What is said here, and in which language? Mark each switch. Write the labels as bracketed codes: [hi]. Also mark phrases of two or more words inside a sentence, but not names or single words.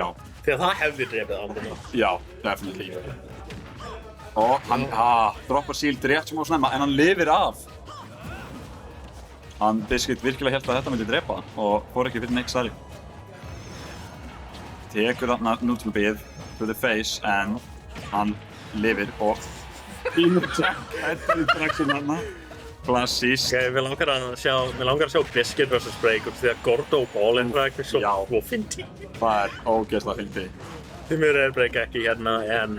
[is] Því að það hefði drepið hann. já, definitely. Og hann, droppar shield rétt smá snemma, en hann lifir af. Hann Biscuit virkilega hélt að þetta myndi drepa hann og fór ekki fyrir neitt stærri. Tekur þarna nútilbið [en] to the face, [is] en hann lifir og Pínu Jack hættir í draxin þarna. Klassísk. Ok, mér langar að sjá Biscuit vs. Breakup því að Gordo og Ballin drag er svo fyndi. Það er ógeðslega fyndið. Því mér er Break ekki hérna en...